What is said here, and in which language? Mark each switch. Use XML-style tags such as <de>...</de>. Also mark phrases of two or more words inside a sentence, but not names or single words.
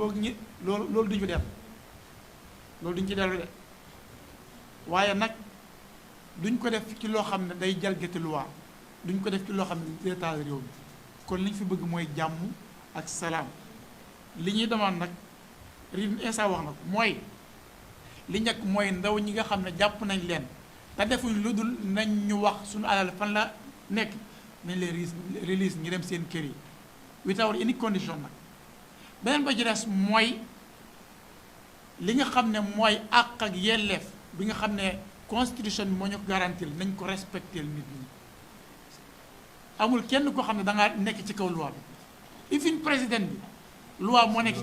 <wo>boog ñi loolu duñu dem loolu duñ ci dellu de waaye nag duñ ko def ci loo xam ne day jalgati loi duñ ko def ci loo xam ne day taal réew mi kon liñ fi bëgg mooy jàmm ak salaam li ñuy demande nag rin Essa wax na ko mooy li njëkk mooy ndaw ñi nga xam ne jàpp nañ leen te defuñ lu dul nañ ñu wax suñu alal fan la nekk nañ leen release ñu dem seen kër yi</wo> <en>without any condition</en> <wo>nag beneen ba ci des mooy li nga xam ne mooy àq ak yelleef bi nga xam ne constitution bi moo ñu ko garantil nañ ko respecter nit ñi amul kenn koo xam ne da ngaa nekk ci kaw loi bi ifin président bi loi moo nekk</wo>